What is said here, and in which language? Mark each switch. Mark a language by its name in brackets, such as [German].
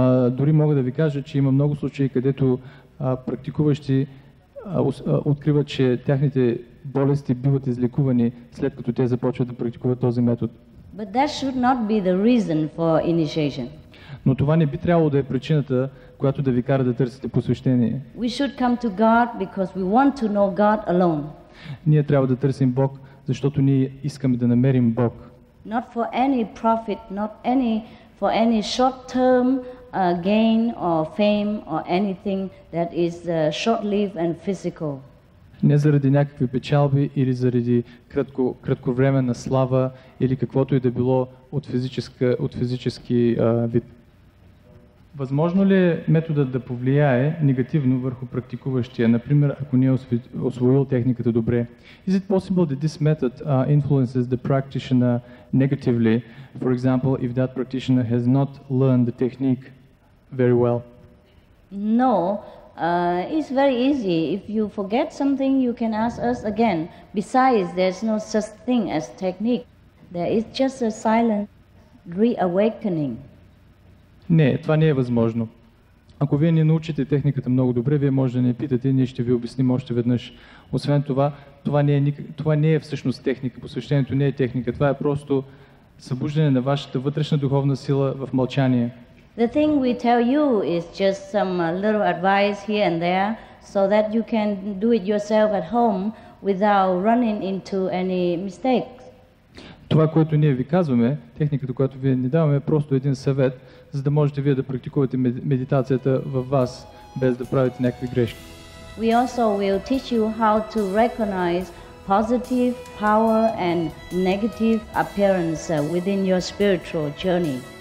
[Bulgarian] Дори мога да ви кажа, че има много случаи, където практикуващи откриват, че тяхните болести биват излекувани след като те започват да практикуват този метод. [English] But that should not be the reason for initiation. [Bulgarian] Но това не би трябвало да е причината, която да ви кара да търсите посвещение. [English] We should come to God because we want to know God alone. [Bulgarian] Ние трябва да търсим Бог, защото ние искаме да намерим Бог. [English] Not for any profit, not for any short-term gain or fame or anything that is short-lived and physical. [Bulgarian] Не заради някакви печалби или заради кратковременна слава или каквото и да било от физически вид. Възможно ли е методът да повлияе негативно върху практикуващия, например, ако не е освоил техниката добре? [English] Is it possible that this method influences the practitioner negatively? For example, if that practitioner has not learned the technique very well? No, it's very easy. If you forget something, you can ask us again. Besides, there's no such thing as technique. There is just a silent reawakening. [Bulgarian] Не, това не е възможно. Ако вие не научите техниката много добре, вие може да не питате, ние ще ви обясним още веднъж. Освен това, това не е всъщност техника, посвещението не е техника, това е просто събуждане на вашата вътрешна духовна сила в мълчание. [English] The thing we tell you is just some little advice here and there so that you can do it yourself at home without running into any mistakes. [Bulgarian] Това, което ние ви казваме, техниката, която вие ни даваме, е просто един съвет, за да можете вие да практикувате медитацията във вас, без да правите някакви грешки. [English] We also will teach you how to recognize positive power and negative appearance within your spiritual journey.